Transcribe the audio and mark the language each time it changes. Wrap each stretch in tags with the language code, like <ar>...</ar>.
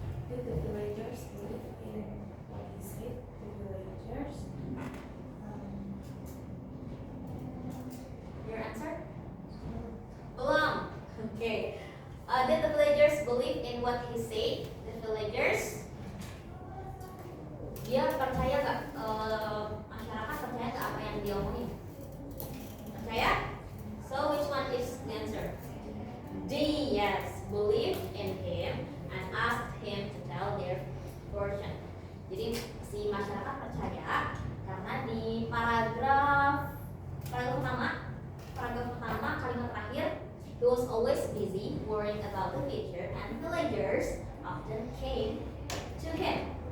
<en>Did the villagers believe in what he said? The villagers Your answer? Belum. Okay. Did the villagers believe in what he said? The villagers,</en> <id>dia percaya gak? Masyarakat percaya gak apa yang dia omongin? Percaya?</id> <en>So which one is the answer? D, yes. Believe in him and asked him to tell their fortune.</en> <id>Jadi si masyarakat percaya karena di paragraf pertama kalimat terakhir,</id> <en>he was always busy worrying about the future and villagers often came to him.</en>